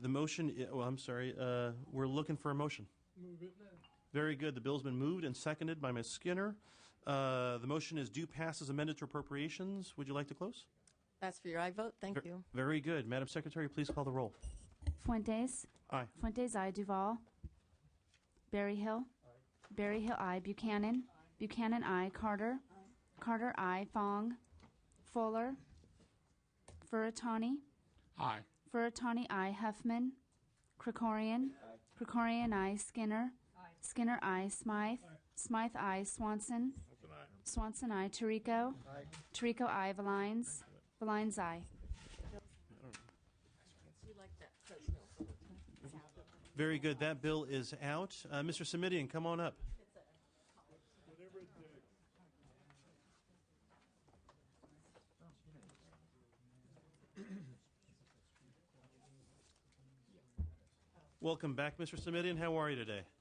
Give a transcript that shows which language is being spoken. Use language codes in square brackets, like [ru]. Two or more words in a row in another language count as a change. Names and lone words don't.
[en] The motion, we're looking for a motion. Move it now. Very good. The bill's been moved and seconded by Ms. Skinner. The motion is due pass as amended to appropriations. Would you like to close? That's for your aye vote. Thank you. Very good. Madam Secretary, please call the roll. Fuentes? Aye. Fuentes, aye. Duval? Berryhill? Berryhill, I. Buchanan, Buchanan, I. Carter, Carter, I. Fong, Fuller, Furutani, Aye. Furutani, I. Huffman, Krikorian, Krikorian, I. Skinner, Skinner, I. Smythe, Smythe, I. Swanson, Swanson, I. Tarico, Tarico, I. Valines, Valines, I. Very good. That bill is out. Mr. Simidian, come on up. Welcome back, Mr. Simidian. How are you today?